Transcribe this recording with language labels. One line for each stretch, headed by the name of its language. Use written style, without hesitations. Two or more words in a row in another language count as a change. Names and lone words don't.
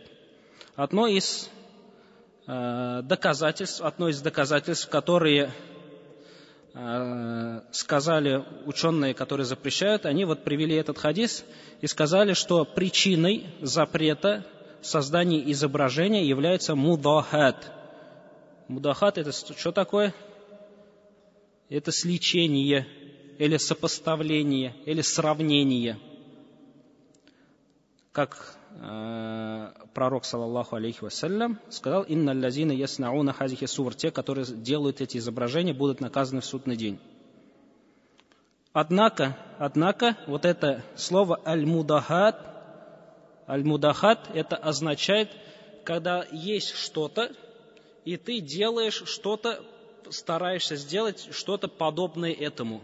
Russian: Одно из доказательств, которые сказали ученые, которые запрещают, они вот привели этот хадис и сказали, что причиной запрета создания изображения является мудахат. Мудахат — это что такое? Это сличение, или сопоставление, или сравнение. Как пророк,
Arabic: صلى الله عليه وسلم,
Russian: сказал:
Arabic: «إن الذين يصنعون هذه الصور»,
Russian: те, которые делают эти изображения, будут наказаны в судный день. Однако, вот это слово аль-мудахат, это означает, когда есть что-то, и ты делаешь что-то, стараешься сделать что-то подобное этому.